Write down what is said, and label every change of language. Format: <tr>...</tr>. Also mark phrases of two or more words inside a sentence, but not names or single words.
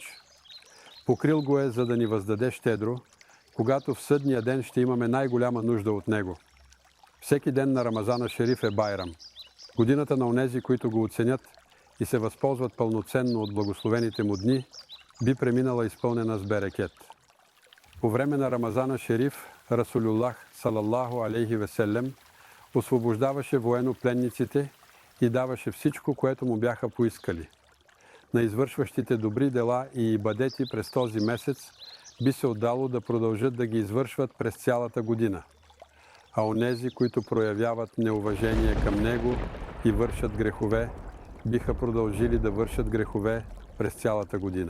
<bg>Покрил го е, за да ни въздаде щедро, когато в съдния ден ще имаме най-голяма нужда от него. Всеки ден на Рамазана Шериф е Байрам. Годината на онези, които го оценят и се възползват пълноценно от благословените му дни, би преминала изпълнена с берекет. По време на Рамазана Шериф, Расулуллах,</bg> <ar>صلى الله عليه وسلم,</ar> <bg>освобождаваше военнопленниците и даваше всичко, което му бяха поискали. На извършващите добри дела и ибадети през този месец би се отдало да продължат да ги извършват през цялата година. А онези, които проявяват неуважение към него и вършат грехове, биха продължили да вършат грехове през цялата година.</bg>